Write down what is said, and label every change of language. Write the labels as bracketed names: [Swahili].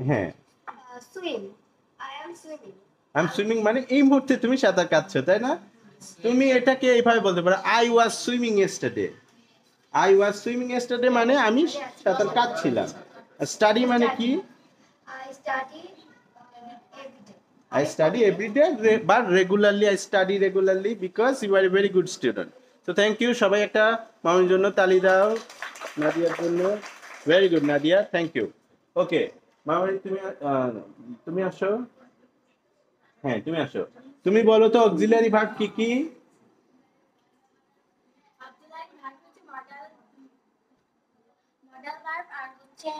[Bangla] হ্যাঁ, [English] Swim, I am swimming. I am swimming [Bangla] মানে এই মুহূর্তে তুমি সাঁতার কাটছো, তাই না? তুমি এটাকে এইভাবে বলতে পারো, [English] I was swimming yesterday. I was swimming yesterday [Bangla] মানে আমি সাঁতার কাটছিলাম। স্টাডি মানে কি? [English] I study every day. I study every day, but regularly I study regularly because you are a very good student. So thank you. [Bangla] সবাই একটা মামুনির জন্য তালি দাও, নাদিয়ার জন্য। [English] Very good Nadia, thank you. Okay [Bangla] মামুনি তুমি তুমি আসো। হ্যাঁ তুমি আসো, তুমি বলো তো অক্সিলারি ভার্ব কি কি? Auxiliary verb হচ্ছে modal verb আর হচ্ছে